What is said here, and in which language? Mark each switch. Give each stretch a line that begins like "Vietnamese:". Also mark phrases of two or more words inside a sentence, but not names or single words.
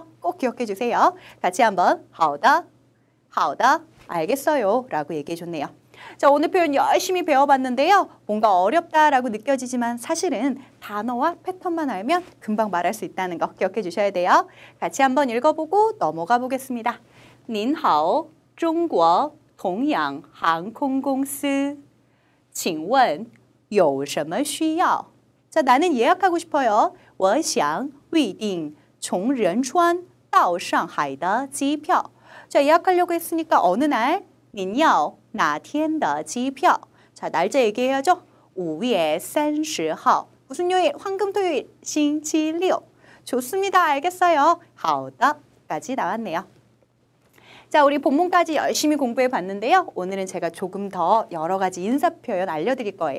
Korean: 꼭 기억해 주세요. 같이 한번
Chinese: 好的
Korean: 알겠어요 라고 얘기해 줬네요. 자, 오늘 표현 열심히 배워봤는데요. 뭔가 어렵다라고 느껴지지만 사실은 단어와 패턴만 알면 금방 말할 수 있다는 거 기억해 주셔야 돼요. 같이 한번 읽어보고 넘어가 보겠습니다.
Chinese: 您好, 中国同阳航空公司请问有什么需要?
Korean: 자, 나는 예약하고 싶어요.
Chinese: 我想预订从仁川到上海的机票.
Korean: 자, 예약하려고 했으니까 어느 날?
Chinese: 您要哪天的机票?
Korean: 자, 날짜 얘기해야죠.
Chinese: 5 月30号.
Korean: 무슨 요일? 황금토요일,
Chinese: 星期六.
Korean: 좋습니다. 알겠어요.
Chinese: 好的
Korean: 까지 나왔네요. 자, 우리 본문까지 열심히 공부해 봤는데요. 오늘은 제가 조금 더 여러 가지 인사 표현 알려드릴 거예요.